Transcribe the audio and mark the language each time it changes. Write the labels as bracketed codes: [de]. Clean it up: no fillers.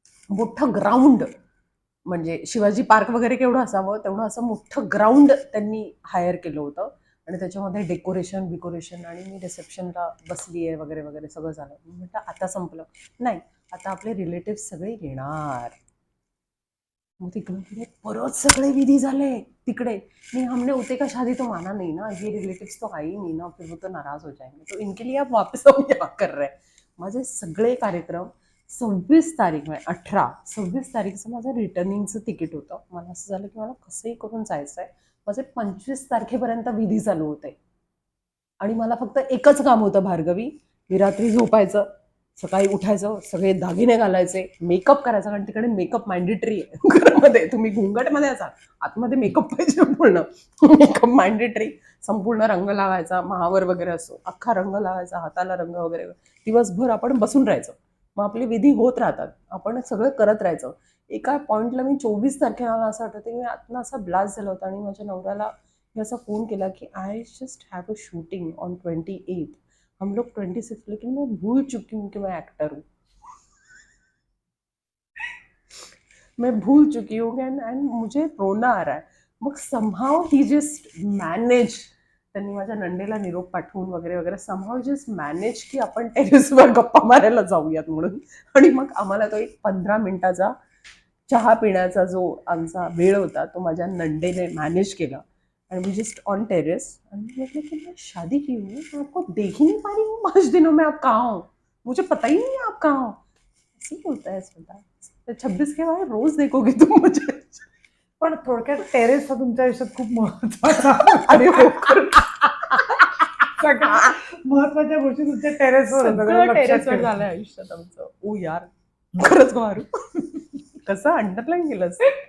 [mr] मोठं ग्राउंड, म्हणजे शिवाजी पार्क वगैरे केवढं असावं तेवढं असं मोठं ग्राउंड त्यांनी हायर केलं होतं. आणि त्याच्यामध्ये डेकोरेशन. आणि मी रिसेप्शनला बसली आहे वगैरे वगैरे, सगळं झालं. मी म्हटलं आता संपलं. नाही, आता आपले रिलेटिव्ह सगळे येणार. मग तिकडे परत सगळे विधी झाले तिकडे. [hi] नहीं, हमने उते का शादी तो माना नहीं ना, ये रिलेटिव्स तो आई नहीं ना, फिर वो तो नाराज हो जाएंगे, तो इनके लिए आप वापस हम यहाँ कर रहे हैं. [mr] माझे सगळे कार्यक्रम 26 तारीख, 26 तारीखचं माझं रिटर्निंगचं तिकीट होतं. मला असं झालं की मला कसंही करून जायचं आहे. माझे 25 तारखेपर्यंत विधी चालू होते. आणि मला फक्त एकच काम होतं भार्गवी, मी रात्री झोपायचं, सकाळी उठायचं, सगळे दागिने घालायचे, मेकअप करायचा, कारण तिकडे मेकअप मॅन्डेटरी आहे घरामध्ये. तुम्ही घुंगटमध्ये असाल, आतमध्ये मेकअप पाहिजे पूर्ण. मेकअप मॅन्डेटरी, संपूर्ण रंग लावायचा, महावर वगैरे असतो, अख्खा रंग लावायचा, हाताला रंग वगैरे. दिवसभर आपण बसून राहायचं. मग आपले विधी होत राहतात, आपण सगळं करत राहायचं. एका पॉईंटला मी 24 तारखेला असं आठवते, मी आतनं असा ब्लास्ट झाला होता. आणि माझ्या नवऱ्याला मी असा फोन केला की [en] I just have a shooting on 28, [hi] हम लोग 26, लेकिन मैं भूल चुकी हूँ कि मैं एक्टर हूँ. मैं भूल चुकी हूँ एंड मुझे रोना आ रहा है. [mr] मग [en] somehow ही just manage, [mr] त्यांनी माझ्या नंडेला निरोप पाठवून वगैरे वगैरे समहाव जस्ट मॅनेज की आपण टेरेसवर गप्पा मारायला जाऊयात म्हणून. आणि मग आम्हाला तो एक 15 मिनिटाचा चहा पिण्याचा जो आमचा वेळ होता तो माझ्या नंडेने मॅनेज केला. [en] and we just on terrace [hi] and मतलब कि मैं शादी की हूँ, मैं आपको देख ही नहीं पा रही हूँ 5 दिनों में, आप कहाँ हो, मुझे पता ही नहीं है आप कहाँ हो. ऐसे ही होता है स्मिता, 26 के बाद रोज देखोगे तुम मुझे. [mr] पण थोडक्यात टेरेस हा तुमच्या आयुष्यात खूप महत्वाचा अरे हो खरं. सगळ्या महत्वाच्या गोष्टी तुमच्या टेरेसवर होतात, हे सगळं लक्षात टेरेसवर ठेवा. झालं आयुष्यात आमचं. ओ यार खरंच मारू. कसं अंडरलाईन केलंस.